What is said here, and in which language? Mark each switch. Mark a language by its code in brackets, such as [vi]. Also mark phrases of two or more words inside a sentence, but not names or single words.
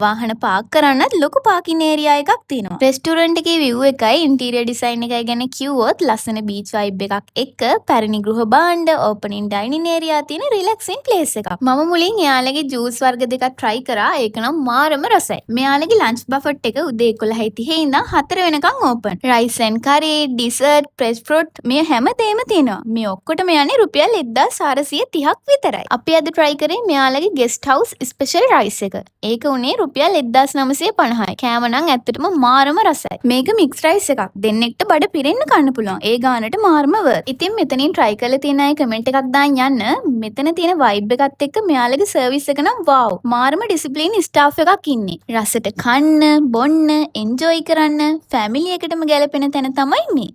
[si] වාහන පාක් කරන්නත් ලොකු [en] parking area [si] එකක් තියෙනවා. රෙස්ටුරන්ට් එකේ view එකයි [en] interior design [si] එකයි ගැන කිව්වොත් ලස්සන [en] beach vibe [si] එකක් එක්ක පැරණි ගෘහ භාණ්ඩ [en] opening dining area [si] තියෙන [en] relaxing place [si] එකක්. මම මුලින් එයාලගේ ජූස් වර්ග දෙකක් try කරා. ඒක නම් මාරම රසයි. මෙයාලගේ [en] lunch buffet [si] එක උදේ 11:30 ඉඳන් 4 වෙනකන් ඕපන්. [en] rice and curry, dessert, fresh fruit [si] මේ හැමදේම තියෙනවා. මේ ඔක්කොටම යන්නේ රුපියල් 1430ක් විතරයි. අපි අද try කරේ මෙයාලගේ [en] guest house special rice [si] එක. ඒක උනේ රුපියල් 1950යි. කෑම නම් ඇත්තටම මාරම රසයි. මේක [en] mixed rice [si] එකක්. දෙන්නෙක්ට බඩ පිරෙන්න කන්න පුළුවන්. ඒ ගානට මාරම worth. ඉතින් මෙතනින් try කරලා තියෙන අය කමෙන්ට් එකක් දාන්න යන්න. මෙතන තියෙන vibe එකත් එක්ක මෙයාලගේ service එක නම් wow. මාරම [en] discipline staff [si] එකක් ඉන්නේ. රසට කන්න, බොන්න, enjoy කරන්න, family එකටම ගැලපෙන තැන තමයි මේ.